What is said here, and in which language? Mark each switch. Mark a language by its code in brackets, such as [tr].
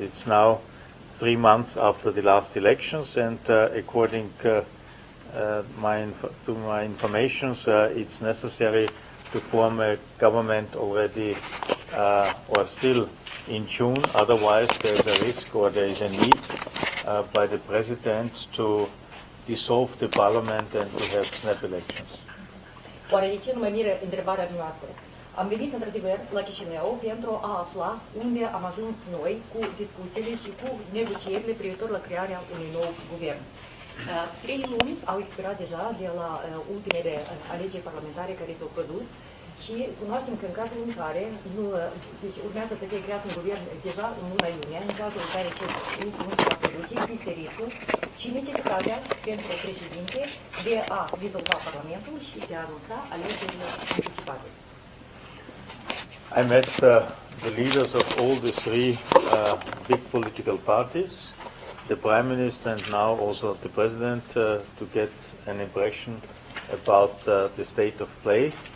[en] It's now 3 months after the last elections, and according to my information, it's necessary to form a government already or still in June. Otherwise, there is a risk or there is a need by the president to dissolve the parliament and to have snap elections. [ro] Oare de ce nu mă miră întrebarea noastră? Am venit într-adevăr la Chișinău pentru a afla unde am ajuns noi cu discuțiile și cu negocierile privitor la crearea unui nou guvern. 3 luni au expirat deja de la ultimele alegeri parlamentare care s-au produs și cunoaștem că în cazul în care deci urmează să fie creat un guvern deja în luna iunie, în cazul în care acest ultimul deoarece există riscul și necesitatea pentru președinte de a dizolva Parlamentul și de a anunța alegerile anticipate. [en] I met the leaders of all the three big political parties, the Prime Minister and now also the President, to get an impression about the state of play.